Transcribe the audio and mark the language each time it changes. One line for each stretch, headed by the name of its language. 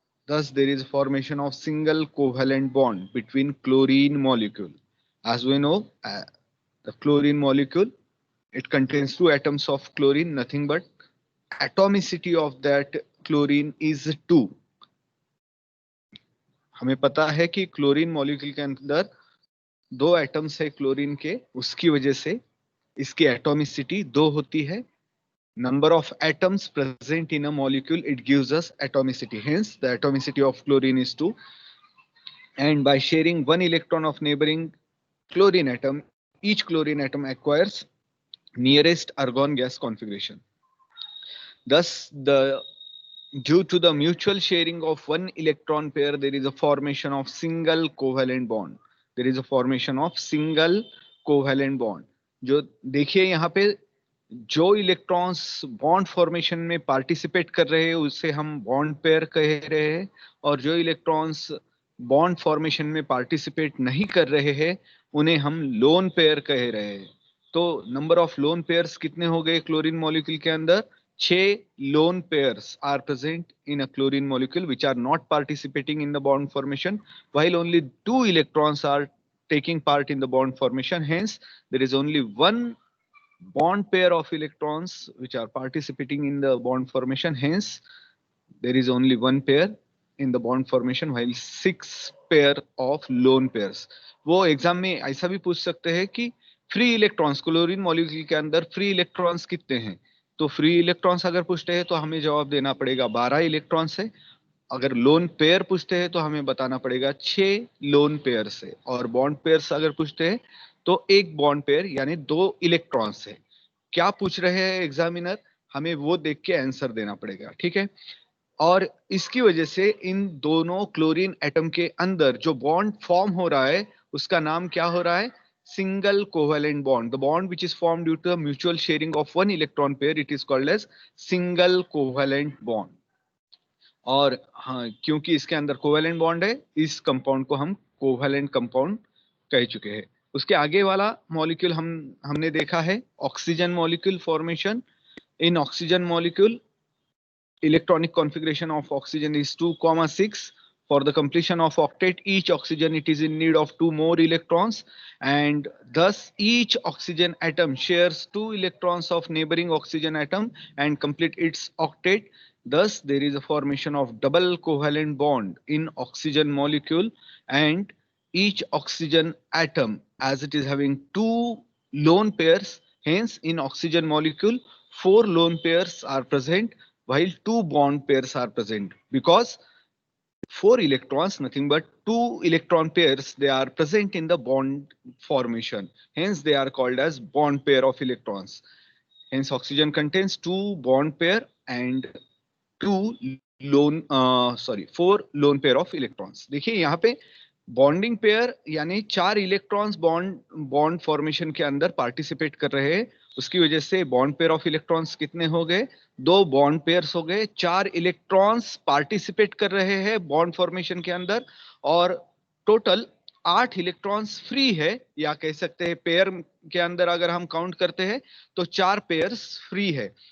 English: Thus, there is formation of single covalent bond between chlorine molecule. As we know, the chlorine molecule, it contains two atoms of chlorine, nothing but atomicity of that chlorine is 2.
Hindi: हमें पता है कि chlorine molecule के अंदर 2 atoms है chlorine के, उसकी वजह से इसकी एटॉमिसिटी 2 होती है.
English: Number of atoms present in a molecule, it gives us atomicity. Hence, the atomicity of chlorine is 2. And by sharing one electron of neighboring chlorine atom, each chlorine atom acquires nearest argon gas configuration. Thus, due to the mutual sharing of one electron pair, there is a formation of single covalent bond. There is a formation of single covalent bond.
Hindi: जो देखिए यहाँ पे जो electrons bond formation में participate कर रहे हैं उसे हम बॉन्ड पेयर कह रहे हैं, और जो इलेक्ट्रॉन्स बॉन्ड फॉर्मेशन में पार्टिसिपेट नहीं कर रहे हैं उन्हें हम लोन पेयर कह रहे हैं. तो नंबर ऑफ लोन पेयर्स कितने हो गए क्लोरीन मॉलिक्यूल के अंदर?
English: 6 lone pairs are present in a chlorine molecule which are not participating in the bond formation, while only 2 electrons are taking part in the bond formation. Hence, there is only one bond pair of electrons which are participating in the bond formation. Hence, there is only one pair in the bond formation while 6 pair of lone pairs.
Hindi: वो exam में ऐसा भी पूछ सकते हैं कि free electrons chlorine molecule के अंदर फ्री इलेक्ट्रॉन्स कितने हैं. तो फ्री इलेक्ट्रॉन्स अगर पूछते हैं तो हमें जवाब देना पड़ेगा 12 इलेक्ट्रॉन्स है. अगर लोन पेयर पूछते हैं तो हमें बताना पड़ेगा 6 लोन पेयर से. और बॉन्ड पेयर्स अगर पूछते हैं तो एक बॉन्ड पेयर यानी 2 इलेक्ट्रॉन्स है. क्या पूछ रहे हैं एग्जामिनर, हमें वो देख के आंसर देना पड़ेगा. ठीक है. और इसकी वजह से इन दोनों क्लोरीन एटम के अंदर जो बॉन्ड फॉर्म हो रहा है उसका नाम क्या हो रहा है?
English: Single covalent bond. The bond which is formed due to the mutual sharing of one electron pair, it is called as single covalent bond.
Hindi: और हाँ, क्योंकि इसके अंदर कोवेलेंट बॉन्ड है, इस कंपाउंड को हम कोवेलेंट कंपाउंड कह चुके हैं. उसके आगे वाला मॉलिक्यूल हमने देखा है oxygen molecule formation.
English: In oxygen molecule electronic configuration of oxygen is 2,6. For the completion of octet, each oxygen it is in need of 2 more electrons, and thus each oxygen atom shares 2 electrons of neighboring oxygen atom and complete its octet. Thus there is a formation of double covalent bond in oxygen molecule, and each oxygen atom as it is having 2 lone pairs. Hence in oxygen molecule 4 lone pairs are present while 2 bond pairs are present, because 4 electrons, nothing but 2 electron pairs, they are present in the bond formation. Hence they are called as bond pair of electrons. Hence oxygen contains 2 bond pair and 4 lone pair of electrons.
Hindi: देखिए यहाँ पे bonding pair यानी 4 electrons bond formation के अंदर participate कर रहे हैं. उसकी वजह से बॉन्ड पेयर ऑफ इलेक्ट्रॉन्स कितने हो गए? 2 बॉन्ड पेयर्स हो गए. 4 इलेक्ट्रॉन्स पार्टिसिपेट कर रहे हैं बॉन्ड फॉर्मेशन के अंदर, और टोटल 8 इलेक्ट्रॉन्स फ्री है, या कह सकते हैं पेयर के अंदर अगर हम काउंट करते हैं तो 4 पेयर्स फ्री है.